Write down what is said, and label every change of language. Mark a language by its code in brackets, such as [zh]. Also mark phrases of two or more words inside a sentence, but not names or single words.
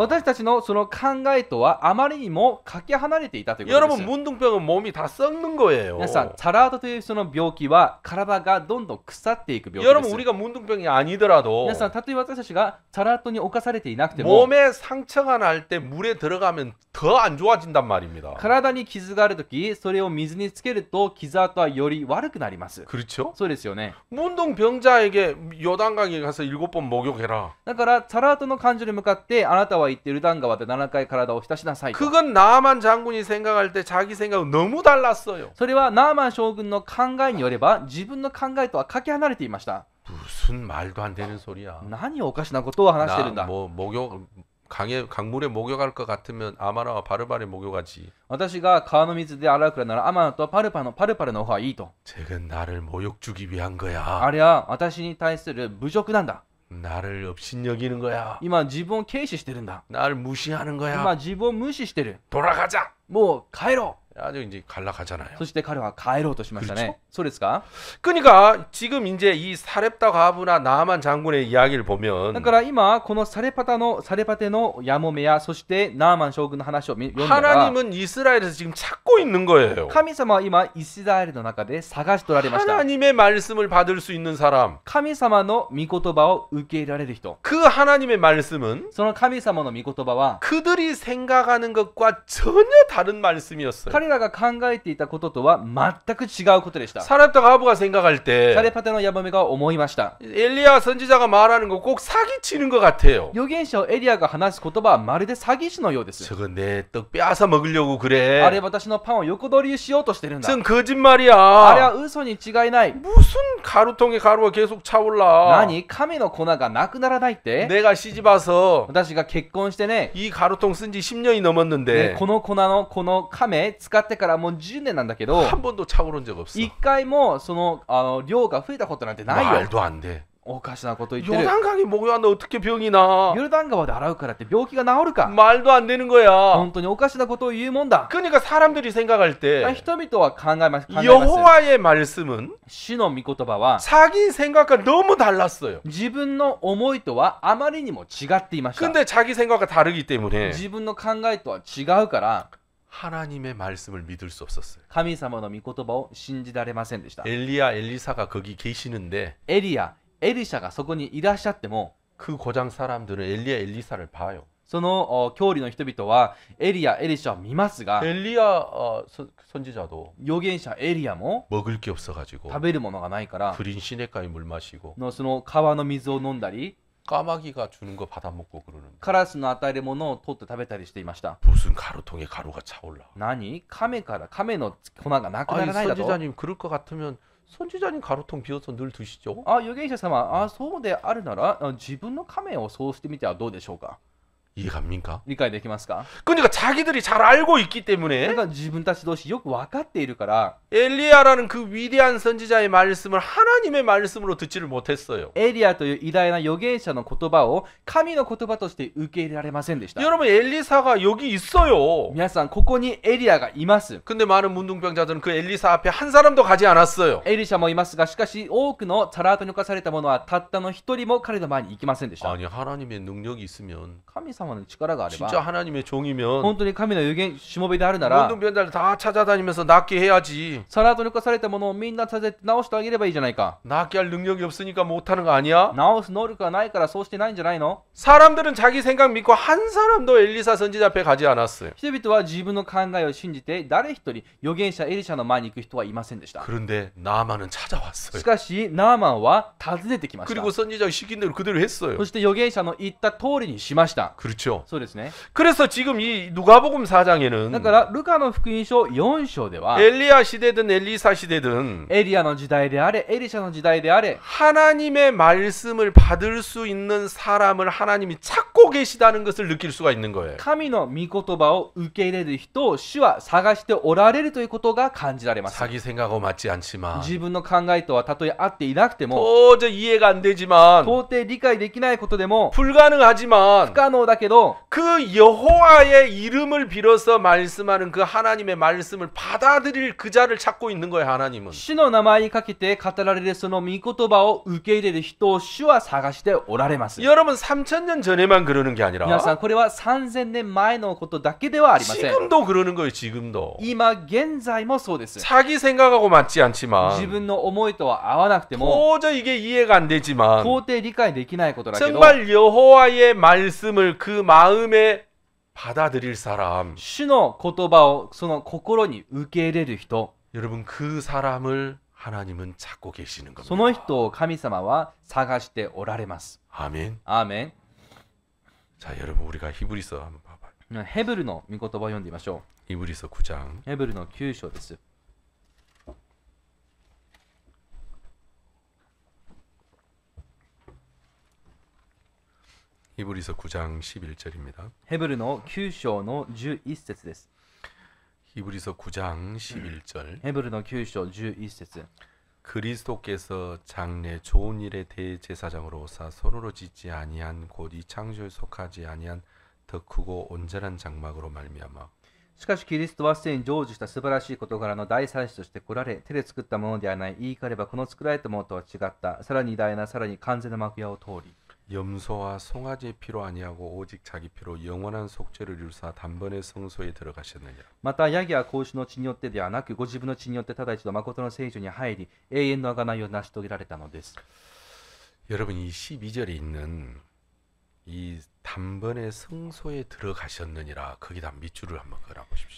[ja] 私たちのその考えとはあまりにもかけ離れていたということで [ko] 여러분 [ja] す。 [ko] 문둥병은 몸이 다 썩는 거예요. [ja] 皆さん、サラートというその病気は体がどんどん腐っていく病気 [ko] 여러분 [ja] です。 [ko] 우리가 문둥병이 아니더라도 [ja] 皆さん、たとえ私たちがサラートに侵されていなくても [ko] 몸에 상처가 날 때 물에 들어가면 더 안 좋아진단 말입니다. [ja] 体に傷があるとき、それを水につけると傷跡はより悪くなります。 [ko] 그렇죠? [ja] そうですよね。 [ko] 문둥병자에게 요단강에 가서 7번 목욕해라. [ja] だからサラートの患者に向かってあなたは言ってヨルダン川で7回体を浸しなさいと。 [ko] 그건 나만 장군이 생각할 때 자기 생각은 너무 달랐어요. [ja] それはナーマン将軍の考えによれば自分の考えとはかけ離れていました。 [ko] 무슨 말도 안 되는 소리야. [ja] 何をおかしなことを話してるんだ。 [ko] 뭐 목욕 강물에 목욕할 것 같으면 아마나와 바르바르 목욕하지. [ja] 私が川の水で洗うくらいならアマナとパルパルの方がいいと。 [ko] 저건 나를 모욕 주기 위한 [ja] あ [ko] 거야. [ja] れは私に対する侮辱なんだ。 [ko] 나를 업신여기는 거야. [ja] 今自分を軽視してるんだ。 [ko] 나를 무시하는 [ja] 今 [ko] 거야. [ja] 自分を無視してる。 [ko] 돌아가자. [ja] もう帰ろ [ko] 아주 이제 갈라가잖아요. [ja] そして彼は帰ろうとしましたね。そうですか？ [ko] 그러니까 지금 이제 이 사렙다 가부나 나아만 장군의 이야기를 [ja] だ [ko] 보면 [ja] から今このサレパテのヤモメやそしてナーマン将軍の話を読んだら [ko] 하나님은 이스라엘에서 지금 찾고 있는 거예요. [ja] 神様は今イスラエルの中で探しておられました。 [ko] 하나님의 말씀을 받을 수 있는 사람. [ja] 神様の御言葉を受け入れられる人。 [ko] 그 하나님의 말씀은 [ja] その神様の御言葉は [ko] 그들이 생각하는 것과 전혀 다른 말씀이었어요. [ja] 彼らが考えていたこととは全く違うことでした。 [ko] 사렙다 가부가 생각할 [ja] サ [ko] 때 [ja] レパテのヤモメが思いました。 [ko] 엘리야 선지자가 말하는 거 꼭 사기치는 것 같아요. [ja] 預言者エリアが話す言葉はまるで詐欺師のようです。 [ko] 저거 내 떡 빼앗아 먹으려고 [ja] あれ [ko] 그래. [ja] 私のパンを横取りしようとしてるんだ。 [ko] 전 [ja] あれは [ko] 거짓말이야. [ja] 嘘に違いない。 [ko] 무슨 가루통에 가루가 계속 차올라. [ja] 何？神の粉がなくならないって？ [ko] 내가 시집 와서 [ja] 私が結婚してね、 [ko] 이 가루통 쓴 지 10년이 넘었는데 [ja] この粉のこの亀使ってからもう10年なんだけど、 [ko] 한 번도 차오른 적 없어. [ja] 一回もその量が増えたことなんてないよ。 [ko] 말도 안 돼. [ja] おかしなこと言ってる。 [ko] 요단강이 목요한데 어떻게 병이 나? [ja] ヨルダン川で洗うからって病気が治るか？ [ko] 말도 안 되는 거야. [ja] 本当におかしなことを言うもんだ。 [ko] 그러니까 사람들이 생각할 때 [ja] 人々は考えます。 [ko] 여호와의 말씀은 [ja] 主の御言葉は [ko] 자기 생각과 너무 달랐어요. [ja] 自分の思いとはあまりにも違っていました。 [ko] 근데 자기 생각과 다르기 때문에 [ja] 自分の考えとは違うから [ko] 하나님의 말씀을 믿을 수 없었어요. [ja] 神様の御言葉を信じられませんでした。 [ko] 엘리야, 엘리사가 거기 계시는데 [ja] エリア、エリシャがそこにいらっしゃっても [ko] 그 고장 사람들은 엘리야, 엘리사를 봐요. [ja] その教理の人々はエリア、エリシャを見ますが [ko] 엘리야 선지자도 [ja] 預言者エリアも [ko] 먹을 게 없어가지고 [ja] 食べるものがないから [ko] 그린 시냇가에 물 마시고 [ja] その川の水を飲んだり [ko] 까마귀가 주는 거 받아 먹고 그러는데 [ja] カラスの与えるものを取って食べたりしていました。 [ko] 무슨 가루통에 가루가 차올라. [ja] 何？亀の粉がなくな [ko] 아니 [ja] らないだと？ [ko] 선지자님 그럴 것 같으면 선지자님 가루통 비워서 늘 드시죠. [ja] 預言者様、そうであるなら自分の亀をそうしてみてはどうでしょうか？ [ko] 이해갑니까? [ja] 理解できますか？ [ko] 그러니까 자기들이 잘 알고 있기 [ja] な [ko] 때문에 [ja] んか自分たち同士よく分かっているから [ko] 엘리야라는 그 위대한 선지자의 말씀을 하나님의 말씀으로 듣지를 못했어요. [ja] エリアという偉大な預言者の言葉を神の言葉として受け入れられませんでした。 [ko] 여러분 엘리사가 여기 있어요. [ja] 皆さんここにエリアがいます。 [ko] 근데 많은 문둥병자들은 그 엘리사 앞에 한 사람도 가지 않았어요. [ja] エリシャもいますが、しかし多くのサラートに侵された者はたったの一人も彼の前に行きませんでした。 [ko] 아니 하나님의 능력이 있으면 [ja] 神様の力があれば [ko] 진짜 하나님의 종이면 [ja] 本当に神の預言しもべであるなら [ko] 문둥병자들 다 찾아다니면서 낫게 해야지. [ja] サラートに侵された者をみんな立てて直してあげればいいじゃないか。 [ko] 낫게 할 능력이 없으니까 못하는 거 아니야? [ja] 直す能力がないからそうしてないんじゃないの？ [ko] 사람들은 자기 생각 믿고 한 사람도 엘리사 선지자 앞에 가지 않았어요. [ja] 人々は自分の考えを信じて誰一人預言者エリシャの前に行く人はいませんでした。 [ko] 그런데 나아만은 찾아왔어요. [ja] しかしナーマンは訪ねてきました。 [ko] 그리고 선지자가 시킨 대로 그대로 했어요. [ja] そして預言者の言った通りにしました。 [ko] 그렇죠. [ja] そうですね。 [ko] 그래서 지금 이 누가복음 4장에는 [ja] だからルカの福音書4章では [ko] 엘리야 시대든 엘리사 시대든 [ja] エリアの時代であれエリシャの時代であれ [ko] 하나님의 말씀을 받을 수 있는 사람을 하나님이 찾고 계시다는 것을 느낄 수가 있는 거예요. [ja] 神の御言葉を受け入れる人を主は探しておられるということが感じられます。 [ko] 자기 생각하고 맞지 않지만 [ja] 自分の考えとはたとえ合っていなくても [ko] 도저히 이해가 안 되지만 [ja] 到底理解できないことでも [ko] 불가능하지만 [ja] 不可能だけど [ko] 그 여호와의 이름을 빌어서 말씀하는 그 하나님의 말씀을 받아들일 그 자를 찾고 있는 거예요. 하나님은. [ja] 主の名前にかけて語られるその御言葉を受け入れる人を主は探しておられます。 [ko] 여러분 3000년 전에만 그러는 게 [ja] 皆 [ko] 아니라 [ja] さんこれは3000年前のことだけではありません。 [ko] 지금도 그러는 거예요. 지금도. [ja] 今現在もそうです。 [ko] 자기 생각하고 맞지 [ja] 自 [ko] 않지만 [ja] 分の思いとは合わなくても [ko] 도저히 이게 이해가 안 되지만 [ja] 到底理解できないことだけど [ko] 정말 여호와의 말씀을 그 마음에 받아들일 사람 [ja] 主の言葉をその心に受け入れる人 [ko] 여러분 그 사람을 하나님은 찾고 계시는 [ja] その [ko] 겁니다. [ja] 人を神様は探しておられます。 [ko] 아멘. [ja] アーメン。 [ko] 자 여러분 우리가 히브리서 한번 봐봐요. [ja] ヘブルの御言葉を読んでみましょ [ko] 히브리서 9장 [ja] う。ヘブルの9章です。 [ko] 히브리서 9장 11절입니다. [ja] ヘブルの9章の11節です。 [ko] 히브리서 9장 11절 [ja] ヘブルの9章11節 [ko] 그리스도께서 장래 좋은 일의 대제사장으로서 손으로 짓지 아니한 곧 이 창조에 속하지 아니한 더 크고 온전한 장막으로 말미암아 [ja] しかしキリストはすでに成就した素晴らしい事柄の大祭司として来られ、手で作ったものではない、言い換えればこの作られたものとは違った、さらに偉大な、さらに完全な幕屋を通り、 [ko] 염소와 송아지의 피로 아니하고 오직 자기 피로 영원한 속죄를 이루사 단번에 성소에 들어가셨느니라. [ja] また、ヤギや子牛の血によってではなく、ご自分の血によってただ一度誠の聖所に入り、永遠の贖いを成し遂げられたのです。 [ko] 여러분 이 12절에 있는 이 단번에 성소에 들어가셨느니라 거기다 밑줄을 한번 그어 보십시오.